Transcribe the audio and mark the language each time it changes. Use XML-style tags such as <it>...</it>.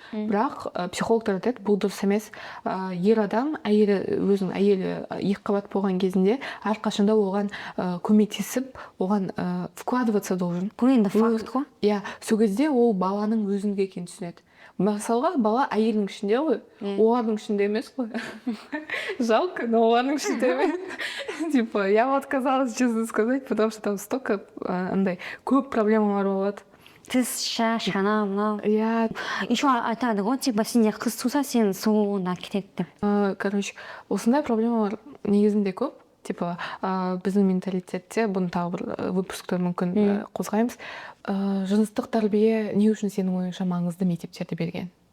<kk>Бірақ психологтар айтады, бұл дұрыс емес. Ер адам өзінің әйелі екіқабат болған кезінде әрқашанда оған көмектесіп, оған</kk> <ru>вкладываться должен.</ru> <kk>Бұл енді факт қой. Иә, сол кезде ол баланың өзінде екенін түсінеді. Мысалға бала әйелдің ішінде ғой, олардың ішінде емес қой.</kk> <ru>Жалко, но</ru> <kk>олардың ішінде емес.</kk> <ru>Типа, я вот отказалась, честно сказать, потому что там столько</ru> <kk>андай көп проблемалар болады. Тіс, шаш, ана, мынау. Иә. Еще айтады ғой, типа сенде қыз туса, сен сұлуына кетеді деп. Короче, осындай проблемалар негізінде көп. Типа, біздің менталитетте, бұны тағы бір выпускта мүмкін қозғаймыз. Жыныстық тәрбие не үшін сенің ойыңша маңызды мектептерде берген?</kk>